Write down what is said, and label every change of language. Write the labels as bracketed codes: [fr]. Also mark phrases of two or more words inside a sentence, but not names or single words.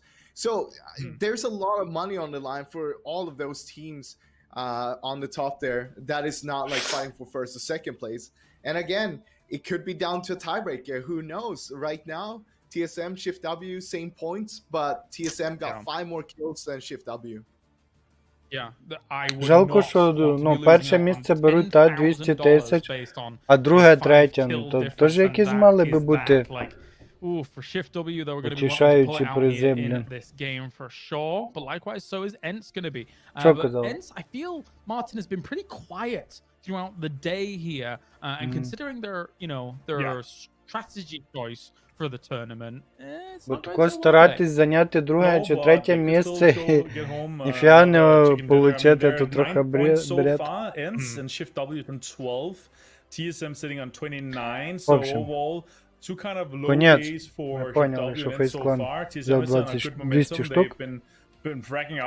[en] So there's a lot of money on the line for all of those teams on the top there. That is not like fighting for 1st or 2nd place. And again, it could be down to a tiebreaker. Who knows? Right now, TSM, Shift W, same points, but TSM got 5 more kills than Shift W. [uk] Жалко, що перше місце беруть 200 тисяч, а друге третє. Ну, то теж якісь мали би бути [en] for Shift W, though, we're going to be wanting to pull it out here in this game for sure. But likewise, so is ENT's going to be. But ENT's, I feel Martin has been pretty quiet throughout the day here, and considering their strategy choice for the tournament, [uk] бо тако старатись зайняти друге чи третє місце і фіа не отримати, то трохи бред. [en] ENT's and Shift W on 12, TSM sitting on 29, so overall two kind of low days for Shift W and so far. TSM is on a good momentum. They've been fracking out